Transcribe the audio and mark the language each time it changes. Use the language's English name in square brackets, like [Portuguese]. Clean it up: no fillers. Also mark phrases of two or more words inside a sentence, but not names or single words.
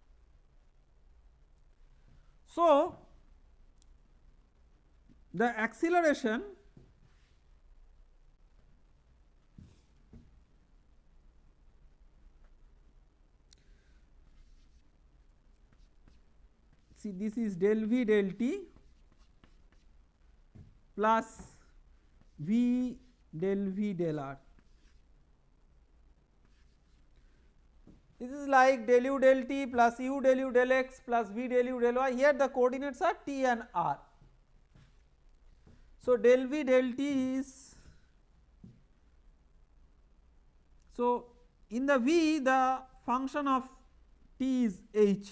[English] So, the acceleration see this is del V del t plus V del V del R. This is like del u del t plus u del u del x plus v del u del y. Here the coordinates are t and r. So del v del t is, so in the v the function of t is h.